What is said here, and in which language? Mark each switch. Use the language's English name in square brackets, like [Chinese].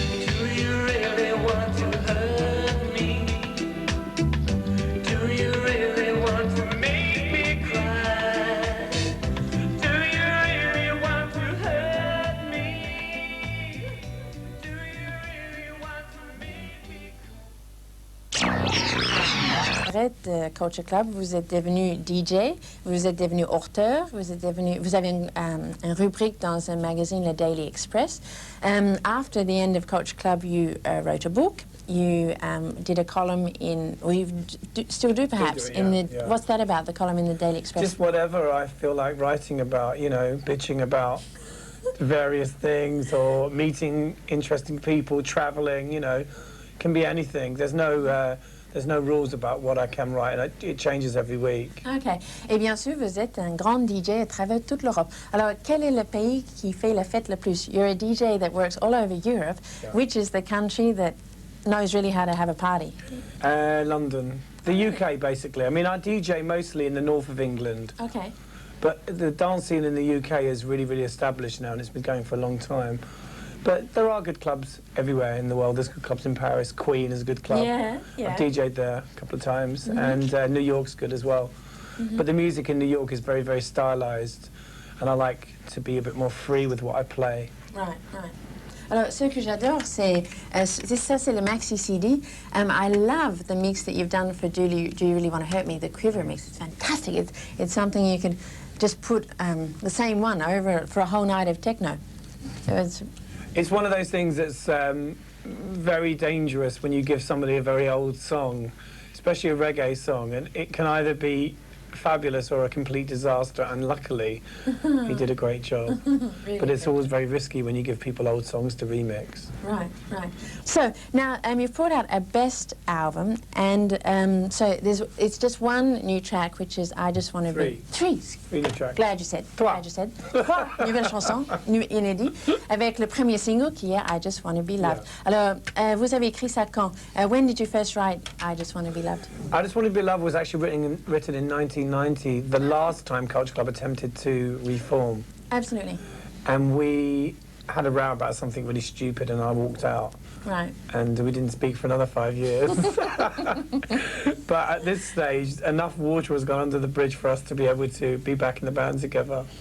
[English] Do you really want to hurt me? Do you really want to make me cry? Do you really want to hurt me? Do you really want to make me [French] Après Culture Club, vous êtes devenu DJ, vous êtes devenu auteur, vous avez une rubrique dans un magazine, le Daily Express. [English] After the end of Culture Club, you wrote a book. You did a column in, or you still do perhaps, do it, in yeah, the. yeah. What's that about? The column in the Daily Express. Just whatever I feel like writing about, you know, bitching about various things or meeting interesting people, traveling, you know, can be anything. There's no rules about what I can write, and it changes every week. OK. [French] Et bien sûr, vous êtes un grand DJ à travers toute l'Europe. Alors, quel est le pays qui fait la fête le plus? [English] You're a DJ that works all over Europe. Yeah. Which is the country that knows really how to have a party? London, the UK, basically. I mean, I DJ mostly in the north of England, OK. but the dance scene in the UK is really, really established now, and it's been going for a long time. But there are good clubs everywhere in the world. There's good clubs in Paris. Queen is a good club. Yeah, yeah. I've DJ'd there a couple of times, and New York's good as well. But the music in New York is very, very stylized, and I like to be a bit more free with what I play. Right, right. [French] Alors, ce que j'adore, c'est ça, c'est le maxi CD. [English] I love the mix that you've done for Do You Really Want to Hurt Me, the quiver mix. It's fantastic. It's something you could just put the same one over for a whole night of techno. So It's one of those things that's very dangerous when you give somebody a very old song, especially a reggae song, and it can either be fabulous or a complete disaster, and luckily he did a great job. really But it's good. always very risky when you give people old songs to remix. Right, right. So now you've brought out a best album, and so it's just one new track, which is I Just Want to Be... Three. Three new tracks. Glad you said. [French] Trois. [English] Glad you said. [French] Trois nouvelles chansons, inédites, avec le premier single qui est I Just Want to Be Loved. Alors, vous avez écrit ça quand? [English] When did you first write I Just Want to Be Loved? I Just Want to Be Loved was actually written in 1990, the last time Culture Club attempted to reform. Absolutely. And we had a row about something really stupid, and I walked out. Right. And we didn't speak for another 5 years. But at this stage, enough water has gone under the bridge for us to be able to be back in the band together.